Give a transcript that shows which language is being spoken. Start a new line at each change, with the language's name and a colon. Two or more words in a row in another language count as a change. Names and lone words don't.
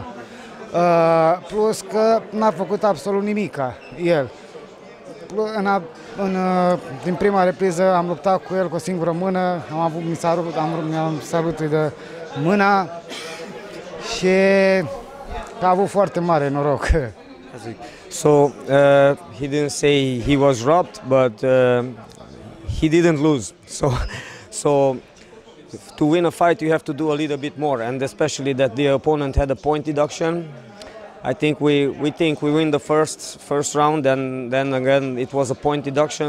Romanian: Plus că n-a făcut absolut nimica el. Din prima repriză am luptat cu el cu o singură mână, mi-am sărut de mâna și a avut foarte mare noroc.
English: So he didn't say he was robbed, but he didn't lose. So to win a fight, you have to do a little bit more, and especially that the opponent had a point deduction. I think we win the first round, and then again it was a point deduction.